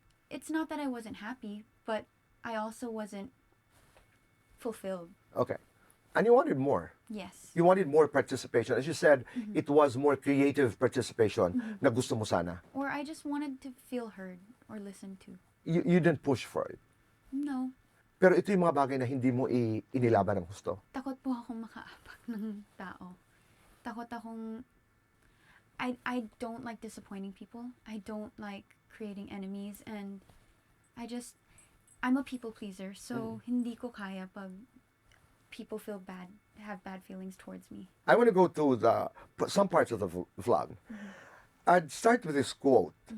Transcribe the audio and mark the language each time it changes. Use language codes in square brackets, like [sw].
[en] It's not that I wasn't happy, but I also wasn't fulfilled. Okay. And you wanted more. Yes. You wanted more participation. As you said, it was more creative participation [tl] na gusto mo sana. [en] Or I just wanted to feel heard or listened to. You didn't push for it. No. [tl] Pero ito yung mga bagay na hindi mo inilaban ng gusto. Takot po akong makaapak ng tao. Takot akong... [en] I don't like disappointing people. I don't like creating enemies. And I'm a people pleaser. So, [tl] hindi ko kaya pag [en] people feel bad, have bad feelings towards me. I want to go to some parts of the vlog. I'd start with this quote.